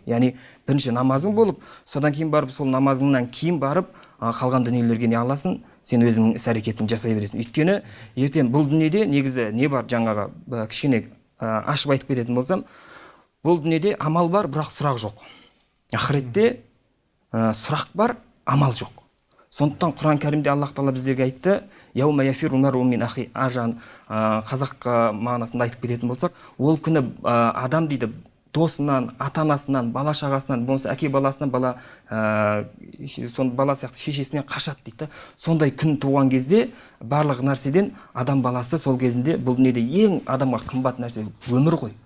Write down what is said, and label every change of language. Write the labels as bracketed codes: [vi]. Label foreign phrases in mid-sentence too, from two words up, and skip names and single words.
[kk] Яғни бірінші намазың болып, содан кейін барып сол намазыңнан кейін барып қалған дүниелерге не аласың, сен өзіңнің іс-әрекетіңді жасай бересің. Өйткені ертең бұл дүниеде негізі не бар, жаңағы кішкене ашып айтып кететін болсам, бұл дүниеде амал бар, бірақ сұрақ жоқ. Ақыретте сұрақ бар, амал жоқ. Сондықтан Құран кәрімде Аллах Тағала біздерге айтты, [ar] يوم يفر المرء من أخيه, [kk] қазақ мағынасында айтып кететін болсақ, ол күні адам дейді досынан, ата-анасынан, бала-шағасынан, болмаса әке баласынан, бала сияқты шешесінен қашады дейді. Сондай күн туған кезде барлық нәрседен адам баласы сол кезінде бұл дүниеде ең адамға қымбат нәрсе өмір ғой.